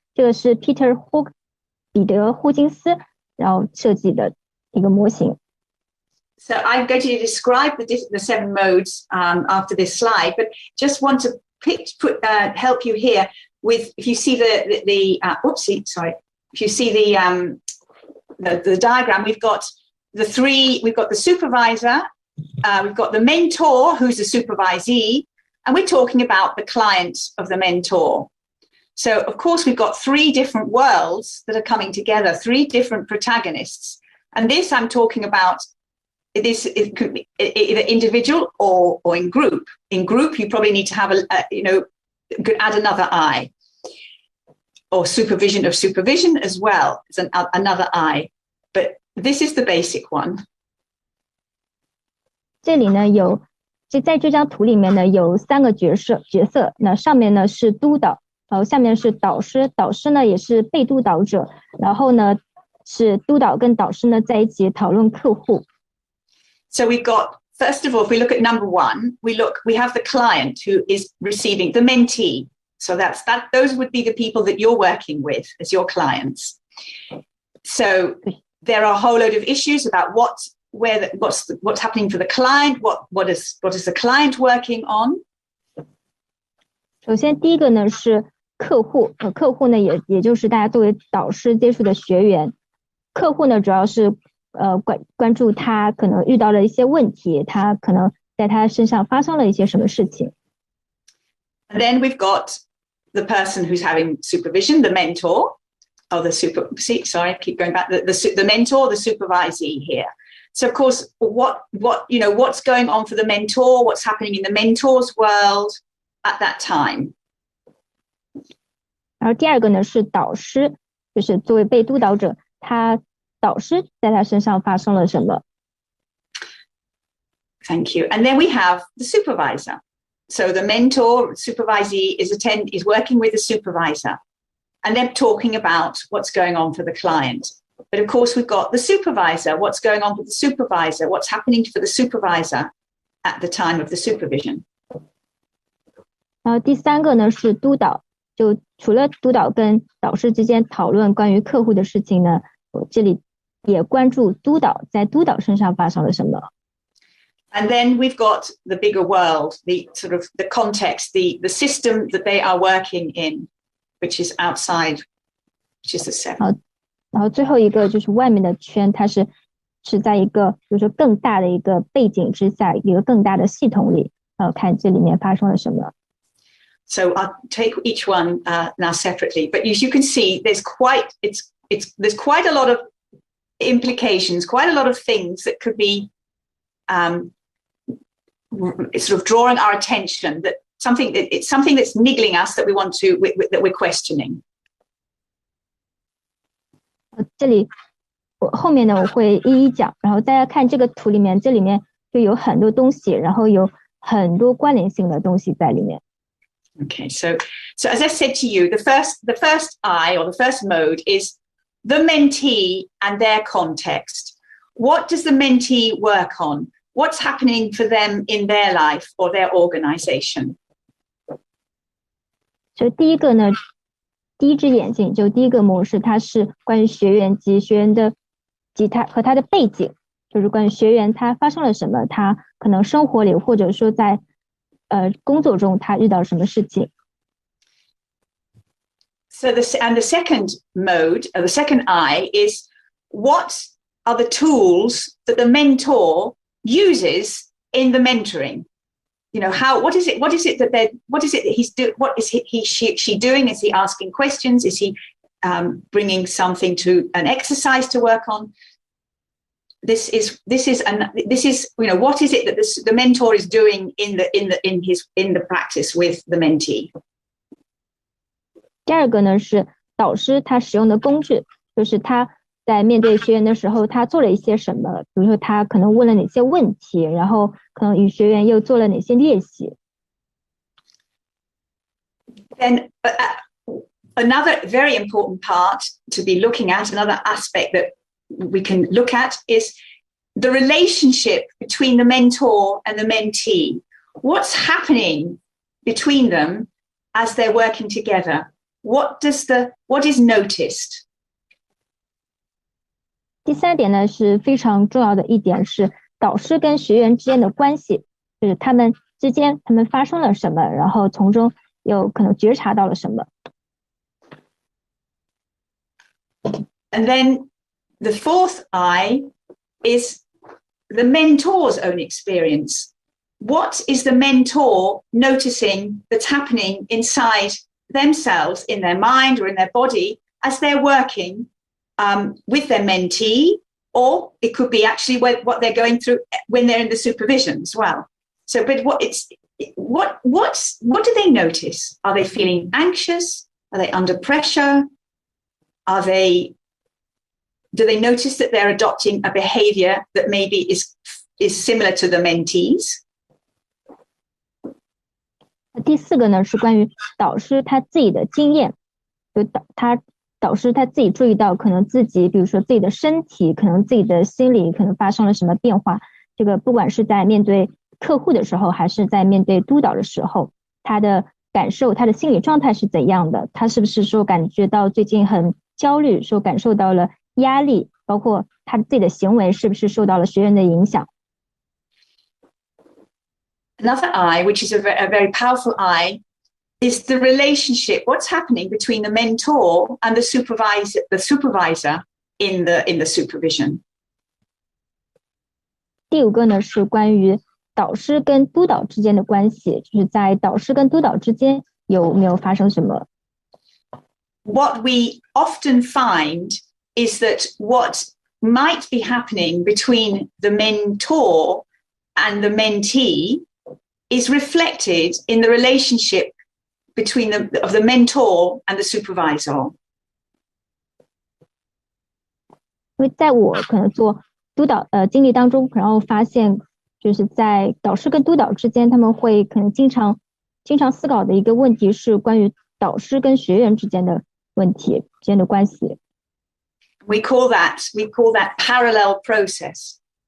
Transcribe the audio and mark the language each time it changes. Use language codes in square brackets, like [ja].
[zh] 这个是彼得霍金斯然后设计的一个模型。 [en] So I'm going to describe the 7 modes after this slide, but just want to help you here with, if you see if you see the diagram, we've got the supervisor, we've got the mentor, who's the supervisee, and we're talking about the client of the mentor. So of course we've got 3 different worlds that are coming together, 3 different protagonists, and this I'm talking about. It could be either individual or in group. In group, you probably need to have could add another I, or supervision of supervision as well as another I. But this is the basic one. [zh] 这里呢在这张图里面呢有3个角色，那上面呢是督导，然后下面是导师，导师呢也是被督导者，然后呢是督导跟导师呢在一起讨论客户。 [en] So we've got, first of all, if we look at number 1, we have the client who is receiving the mentee. So those would be the people that you're working with as your clients. So there are a whole load of issues about what's happening for the client, what is the client working on. [zh] 首先第一个呢是客户，客户呢也就是大家作为导师接触的学员。客户呢主要是关注他可能遇到了一些问题，他可能在他身上发生了一些什么事情。 [en] And then we've got the person who's having supervision, the mentor, or the keep going back, the mentor, the supervisee here. So of course, what's going on for the mentor, what's happening in the mentor's world at that time. [zh] 然后第二个呢是导师，就是作为被督导者，导师在他身上发生了什么。 [en] Thank you. And then we have the supervisor. So the mentor, supervisee is working with the supervisor, and they're talking about what's going on for the client. But of course, we've got the supervisor, what's going on with the supervisor, what's happening for the supervisor at the time of the supervision. [zh] 然后第三个呢是督导，就除了督导跟导师之间讨论关于客户的事情呢，我这里也关注督导在督导身上发生了什么。 [en] And then we've got the bigger world, the sort of the context, the system that they are working in, which is outside, which is the seven. [zh] 然后最后一个就是外面的圈，它是在一个就是说更大的一个背景之下，一个更大的系统里，看这里面发生了什么。 [en] So I'll take each one now separately, but as you can see, there's quite a lot of implications, quite a lot of things that could be sort of drawing our attention, that it's something that's niggling us that that we're questioning. [zh] 这里我后面呢我会一一讲，然后大家看这个图里面，这里面就有很多东西，然后有很多关联性的东西在里面。 [en] Okay, so as I said to you, the first I, or the first mode, is the mentee and their context. What does the mentee work on? What's happening for them in their life or their organization? [zh] 所以第一个呢，第一只眼睛就第一个模式，它是关于学员及学员的及他和他的背景，就是关于学员他发生了什么，他可能生活里或者说在工作中他遇到什么事情。 [en] So the second mode, or the second I, is what are the tools that the mentor uses in the mentoring? You know, what is it that he's doing? What is she doing? Is he asking questions? Is he bringing something to an exercise to work on? This is you know, what is it that the mentor is doing in the practice with the mentee? [zh] 第二个呢是导师他使用的工具，就是他在面对学员的时候，他做了一些什么，比如说他可能问了哪些问题，然后可能与学员又做了哪些练习。 [en] Then another very important part to be looking at, another aspect that we can look at, is the relationship between the mentor and the mentee. What's happening between them as they're working together? What is noticed? [zh] 第三点呢是非常重要的一点，是导师跟学员之间的关系，就是他们之间他们发生了什么，然后从中有可能觉察到了什么。 [en] And then the fourth I is the mentor's own experience. What is the mentor noticing that's happening inside themselves, in their mind or in their body, as they're working with their mentee, or it could be actually what they're going through when they're in the supervision as well. So, but what do they notice? Are they feeling anxious? Are they under pressure? Do they notice that they're adopting a behavior that maybe is similar to the mentees? [zh] 第四个呢是关于导师他自己的经验，就导师他自己注意到可能自己比如说自己的身体，可能自己的心理可能发生了什么变化，这个不管是在面对客户的时候还是在面对督导的时候，他的感受他的心理状态是怎样的，他是不是说感觉到最近很焦虑，说感受到了压力，包括他自己的行为是不是受到了学员的影响。 [en] Another I, which is a very powerful I, is the relationship. What's happening between the mentor and the supervisor in the supervision? [zh] 第五个呢是关于导师跟督导之间的关系，就是在导师跟督导之间有没有发生什么。 [en] What we often find is that what might be happening between the mentor and the mentee is reflected in the relationship between of the mentor and the supervisor. [zh] 因为在我可能做督导经历当中，然后发现就是在导师跟督导之间，他们会可能经常思考的一个问题是关于导师跟学员之间的问题之间的关系。 [en] We call that parallel process.